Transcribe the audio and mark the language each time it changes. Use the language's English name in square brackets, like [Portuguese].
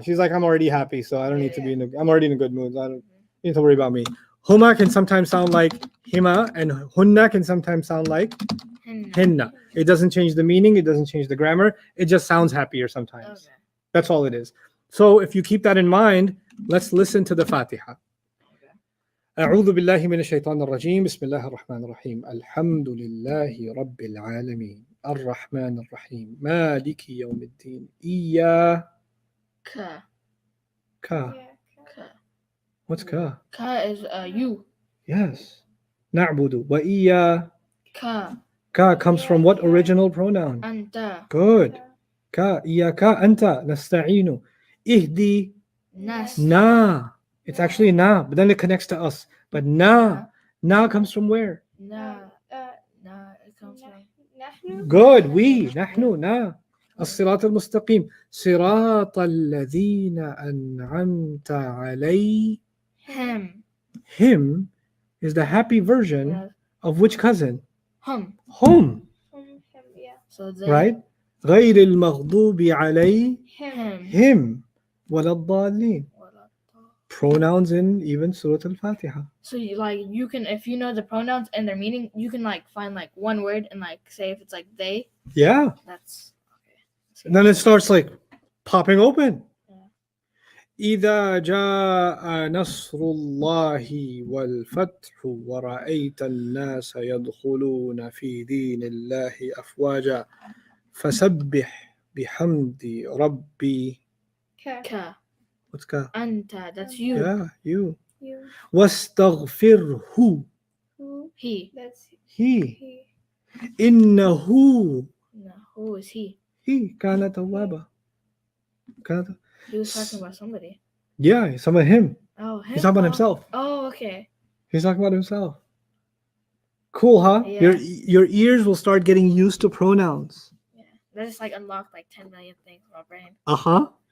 [English] She's like, I'm already happy, so I don't need to be I'm already in a good mood. So I don't need to worry about me. Huma can sometimes sound like hima, and hunna can sometimes sound like henna. It doesn't change the meaning. It doesn't change the grammar. It just sounds happier sometimes. Okay. That's all it is. So if you keep that in mind, let's listen to the Fatiha. [Arabic] أعوذ بالله من الشيطان الرجيم بسم الله الرحمن الرحيم الحمد لله رب العالمين الرحمن الرحيم مالك يوم الدين إياك Ka. Ka. Ka. [English] What's Ka? Ka is you. Yes. [Arabic] نعبد وإياك. Ka. [English] Ka comes from what original pronoun? [Arabic] Anta. [English] Good. [Arabic] Ka إياك أنت نستعين. إهدي Nas. na. [English] It's actually na, but then it connects to us. But na comes from where? Na. Na. It comes from. [Arabic] نحن [English] Good. We. نحن na. [Arabic] الصراط المستقيم صراط الذين أنعمت عليهم. [English] Him is the happy version Yes. of which cousin? [Arabic] Hum. Hum. [English] yeah. So they. [Arabic] Right? غير المغضوب عليهم [English] Him. [Arabic] ولا الضالين. [English] Pronouns in even Surah Al-Fatiha. So you can, if you know the pronouns and their meaning, you can find one word and say if it's like they. Yeah. That's okay. And then it starts popping open. Yeah. [Arabic] إذا جاء نصر الله والفتح ورأيت الناس يدخلون في دين الله أفواجا فسبح بحمد ربي. Ka. [English] What's ka? Anta. That's you. Yeah, you. You. [Arabic] واستغفره. [English] Who? He. That's He. he. [Arabic] إنه. [English] No. Who is he? He [Arabic] كان توابا. كان. [English] He was talking about somebody. Yeah, he's talking about him. Oh, him. He's talking about himself. Oh, okay. He's talking about himself. Cool, huh? Yeah. Your ears will start getting used to pronouns. Yeah. That just unlocked 10 million things in my brain. Uh-huh.